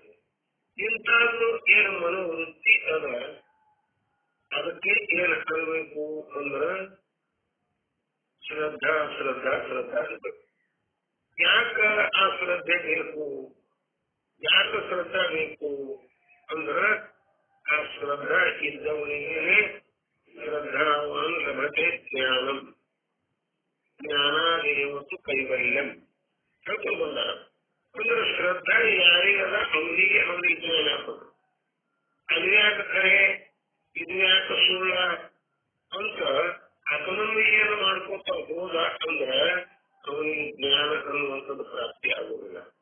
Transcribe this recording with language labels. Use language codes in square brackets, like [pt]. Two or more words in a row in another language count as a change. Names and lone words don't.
[kn] ಇಂಥದ್ದು ಏನು ಮನೋವೃತ್ತಿ ಅದ, ಅದಕ್ಕೆ ಏನ್ ಅನ್ಬೇಕು ಅಂದ್ರ ಶ್ರದ್ಧಾ ಶ್ರದ್ಧಾ ಶ್ರದ್ಧಾ ಅನ್ಬೇಕು. ಯಾಕ ಆ ಶ್ರದ್ಧೆ ಬೇಕು? ಯಾಕ ಶ್ರದ್ಧಾ ಬೇಕು ಅಂದ್ರ ಆ ಶ್ರದ್ಧಾ ಇದ್ದವನಿಗೆ [sa] ಶ್ರದ್ಧಾವಾನ್ ಲಭತೆ ಜ್ಞಾನಂ ಜ್ಞಾನಾದೇವತ್ತು ಕೈವಲ್ಯಂ [kn] ಹೇಳ್ಕೊಂಡು ಬಂದಾರ. ಅಂದ್ರೆ ಶ್ರದ್ಧಾ ಯಾರಿಗದ ಅವನಿಗೆ ಜ್ಞಾನ ಹಾಕೋದು. ಅದು ಯಾಕೆ ಕರೆ, ಇದು ಯಾಕೆ ಸುಳ್ಳ ಅಂತ ಅಪನಂಬಿಕೆಯನ್ನು ಮಾಡ್ಕೊತ ಹೋದ ಅಂದ್ರ ಅವನಿಗೆ ಜ್ಞಾನ ಅನ್ನುವಂಥದ್ದು ಪ್ರಾಪ್ತಿ ಆಗುವುದಿಲ್ಲ.